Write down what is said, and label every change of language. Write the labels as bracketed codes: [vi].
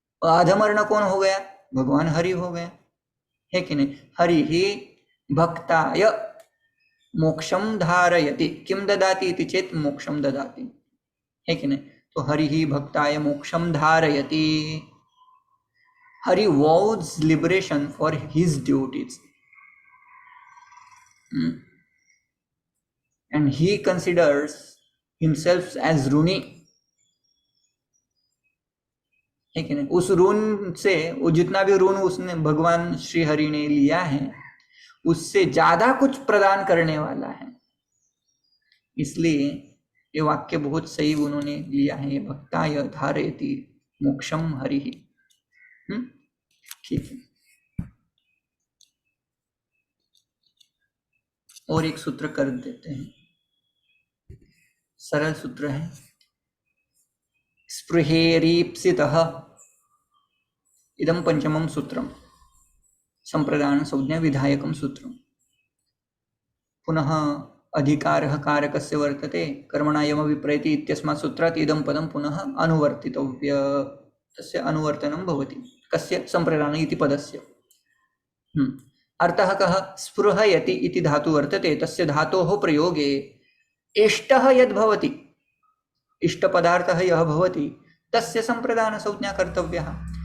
[hi] अधमर्ण कौन हो गया? भगवान हरि हो गए, है कि नहीं? [sa] हरि ही भक्ताय मोक्षम धारयति। किम ददाति इति चेत मोक्षम ददाति, [hi] है कि नहीं? [sa] तो हरि ही भक्ताय मोक्षम धारयति। [en] Hari vows liberation for his duties, and he considers himself as ऋणी, [hi] है कि नहीं? उस ऋण से, वो जितना भी ऋण उसने भगवान श्री हरि ने लिया है उससे ज्यादा कुछ प्रदान करने वाला है। इसलिए ये वाक्य बहुत सही उन्होंने लिया है, [sa] भक्ताय धारयति मोक्षम हरि। [hi] ठीक है। और एक सूत्र कर देते हैं, सरल सूत्र है, [sa] स्पृहेरीप्सितः इदं पंचमं सूत्रम संप्रदान संज्ञा विधायकं सूत्रम। पुनः अधिकारः कारकस्य वर्तते कर्मणा यम विप्रयति इत्यस्मात् सूत्रात् इदं पदं पुनः अनुवर्तितव्य, तस्य अनुवर्तनं भवति, कस्य संप्रदान इति पदस्य। अर्थः कः? स्पृहयति इति धातु वर्तते, तस्य धातोः प्रयोगे इष्टः यद् भवति, इष्टपदार्थः यः भवति तस्य संप्रदान संज्ञा कर्तव्यः।